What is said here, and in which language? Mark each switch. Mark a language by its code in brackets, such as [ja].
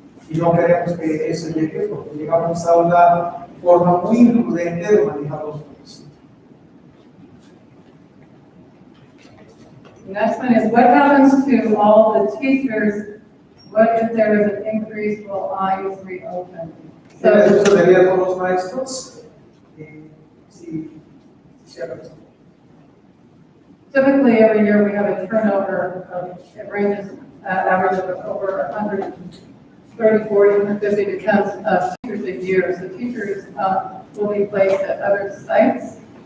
[es] Y no queremos que eso llegue porque llegamos a una forma muy imprudente de manejar los fondos. [en] Next one is, what happens to all the teachers? What if there is an increase, will Imes reopen? [es] Eso sucedería con los maestros. Si [en] Typically, every year we have a turnover of, it ranges, average of over 130, 40, 150, depends, teachers a year. So teachers will be placed at other sites.